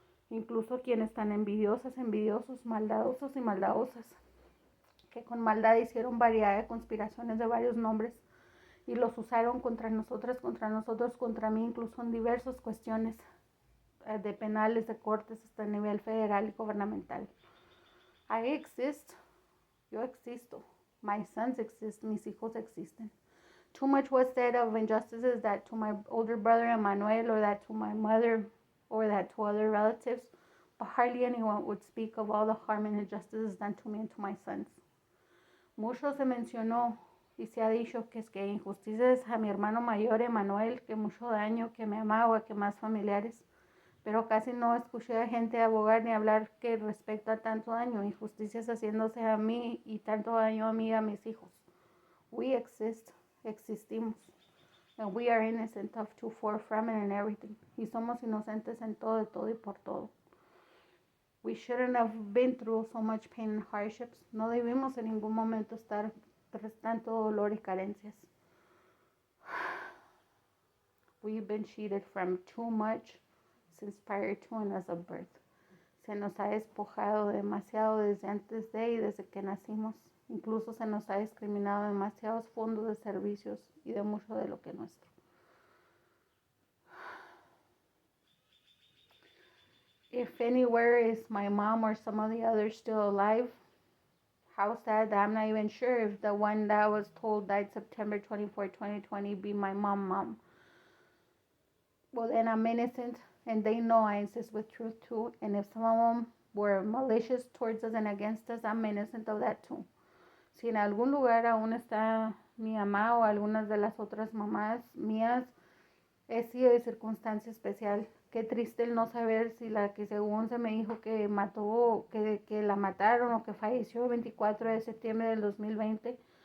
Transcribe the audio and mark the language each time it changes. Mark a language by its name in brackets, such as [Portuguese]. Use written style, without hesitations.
[Spanish] Incluso quienes están envidiosos, maldadosos y maldadosas, que con maldad hicieron variedad de conspiraciones de varios nombres y los usaron contra nosotros, contra mí, incluso en diversas cuestiones de penales, de cortes, hasta a nivel federal y gubernamental. [English] I exist, [Spanish] yo existo, [English] my sons exist, [Spanish] mis hijos existen. [English] Too much was said of injustices that to my older brother Emmanuel, or that to my mother, or that to other relatives, but hardly anyone would speak of all the harm and injustices done to me and to my sons. [Spanish] Mucho se mencionó y se ha dicho que es que injusticias a mi hermano mayor Emmanuel, que mucho daño, que me amaba, que más familiares, pero casi no escuché a gente abogar ni hablar que respecto a tanto daño, injusticias haciéndose a mí y tanto daño a mí y a mis hijos. [English] We exist, [Spanish] existimos. [English] And we are innocent of to, for, from, and in everything. [Spanish] Y somos inocentes en todo, de todo y por todo. [English] We shouldn't have been through so much pain and hardships. [Spanish] No debimos en ningún momento estar tras tanto dolor y carencias. [English] We've been cheated from too much since prior to and as of birth. [Spanish] Se nos ha despojado demasiado desde antes de y desde que nacimos. Incluso se nos ha discriminado demasiados fondos de servicios y de mucho de lo que es nuestro. [English] If anywhere is my mom or some of the others still alive, how sad that I'm not even sure if the one that was told died September 24, 2020 be my mom. Well, then I'm innocent, and they know I insist with truth too. And if some of them were malicious towards us and against us, I'm innocent of that too. [Spanish] Si en algún lugar aún está mi mamá o algunas de las otras mamás mías, he sido de circunstancia especial. Qué triste el no saber si la que según se me dijo que mató, que la mataron o que falleció el 24 de septiembre del 2020.